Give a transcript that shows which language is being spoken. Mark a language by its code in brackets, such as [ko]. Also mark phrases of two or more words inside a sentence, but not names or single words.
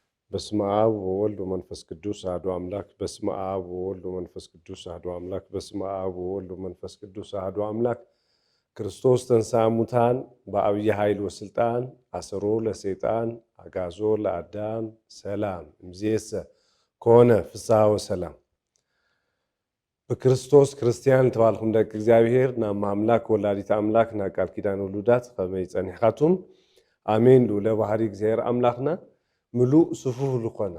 [gez] በስመ አብ ወወልድ ወመንፈስ ቅዱስ አሐዱ አምላክ። በስመ አብ ወወልድ ወመንፈስ ቅዱስ አሐዱ አምላክ። በስመ አብ ወወልድ ወመንፈስ ቅዱስ አሐዱ አምላክ። ክርስቶስ ተንሥአ እሙታን በዐቢይ ኃይል ወሥልጣን አሰሮ ለሰይጣን አግዓዞ ለአዳም ሰላም እምይእዜሰ ኮነ ፍስሐ ወሰላም። [ti] በክርስቶስ ክርስቲያን ተባልኩም ደቂ እግዚአብሔር ናብ አምላክ ወላዲት አምላክ ናብ ቃል ኪዳን ውሉዳት ከመይ ጸኒሕካቱም አሜን። ሉለ ባህሪ እግዚአብሔር አምላክና ምሉእ ስፉህ ልኾነ